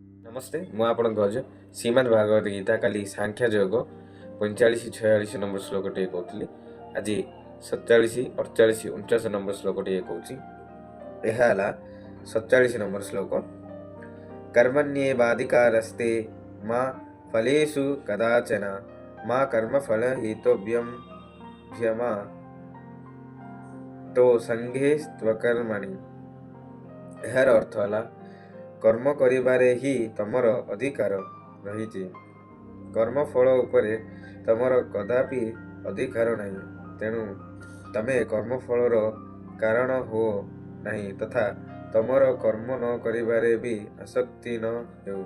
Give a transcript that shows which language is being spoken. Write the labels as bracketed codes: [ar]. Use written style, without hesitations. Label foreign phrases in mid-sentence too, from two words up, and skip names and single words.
[or] नमस्ते ମୁଁ ଆପଣଙ୍କ ଅଜ ଶ୍ରୀମଦ୍ ଭାଗବତ ଗୀତା କାଲି ସାଂଖ୍ୟ ଯୋଗ 45-46 ନମ୍ବର ଶ୍ଲୋକଟିଏ କହୁଥିଲି। ଆଜି 47-48-49 ନମ୍ବର ଶ୍ଲୋକଟିଏ କହୁଛି। ଏହା ହେଲା 47 ନମ୍ବର ଶ୍ଲୋକ। [sa] कर्मण्येवाधिकारस्ते मा फलेषु कदाचन मा कर्मफल हेतुभ्यमा तो संघे स्वकर्मणि। [or] ଏହାର ଅର୍ଥ ହେଲା କର୍ମ କରିବାରେ ହିଁ ତମର ଅଧିକାର ରହିଛି। କର୍ମଫଳ ଉପରେ ତମର କଦାପି ଅଧିକାର ନାହିଁ। ତେଣୁ ତମେ କର୍ମଫଳର କାରଣ ହୁଅ ନାହିଁ ତଥା ତମର କର୍ମ ନ କରିବାରେ ବି ଆସକ୍ତି ନ ହେଉ।